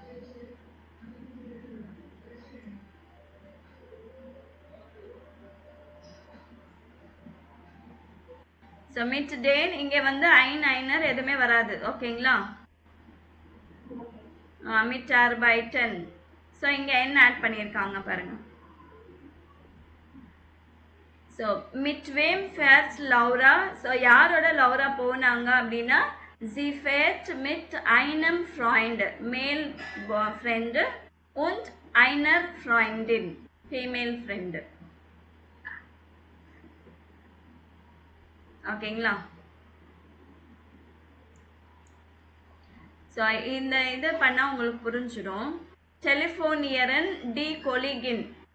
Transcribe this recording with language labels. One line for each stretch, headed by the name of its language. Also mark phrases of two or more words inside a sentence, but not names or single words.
Tamil: ஸோ
German: mit den
Tamil: இங்க வந்து
German: ein einer
Tamil: எதுவுமே வராது.
German: ஓகேங்களா? mit Arbeiten.
Tamil: ஸோ இங்க என்ன ஆட் பண்ணியிருக்காங்க பாருங்க.
German: ஸோ mit wem fährt Laura.
Tamil: ஸோ யாரோட லவ்ரா போனாங்க அப்படின்னா
German: sie fährt mit einem Freund,
English: male friend,
German: und einer Freundin,
English: female friend.
Tamil: ஓகேங்களா? ஸோ இந்த இது பண்ணால் உங்களுக்கு புரிஞ்சிடும்.
German: telefonieren die Kollegin.